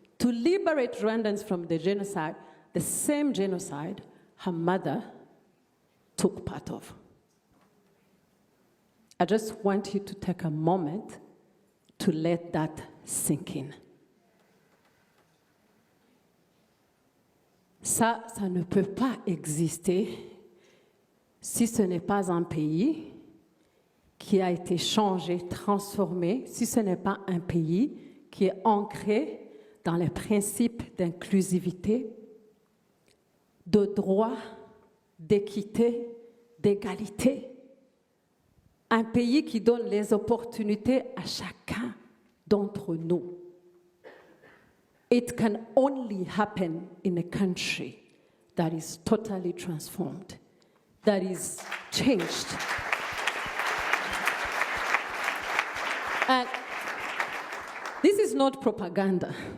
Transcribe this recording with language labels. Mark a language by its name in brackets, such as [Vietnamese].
[English] to liberate Rwandans from the same genocide her mother took part of. I just want you to take a moment to let that sink in. [French] Ça ne peut pas exister si ce n'est pas un pays qui a été changé, transformé, si ce n'est pas un pays qui est ancré dans les principes d'inclusivité, de droit, d'équité, d'égalité. Un pays qui donne les opportunités à chacun d'entre nous. [English] It can only happen in a country that is totally transformed, that is changed. And this is not propaganda.